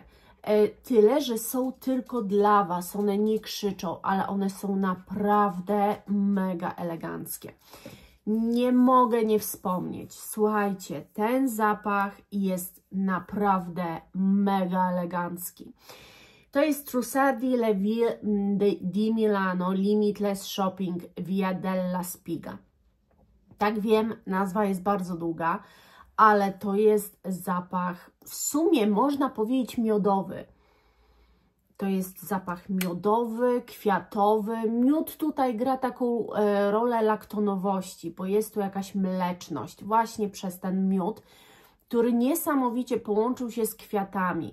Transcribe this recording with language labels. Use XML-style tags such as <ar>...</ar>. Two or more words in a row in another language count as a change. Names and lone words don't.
<pl>Tyle, że są tylko dla Was, one nie krzyczą, ale one są naprawdę mega eleganckie. Nie mogę nie wspomnieć, słuchajcie, ten zapach jest naprawdę mega elegancki. To jest Trussardi Le Ville di Milano Limitless Shopping Via della Spiga. Tak wiem, nazwa jest bardzo długa, ale to jest zapach, w sumie można powiedzieć miodowy. To jest zapach miodowy, kwiatowy. Miód tutaj gra taką rolę laktonowości, bo jest tu jakaś mleczność właśnie przez ten miód, który niesamowicie połączył się z kwiatami.</pl>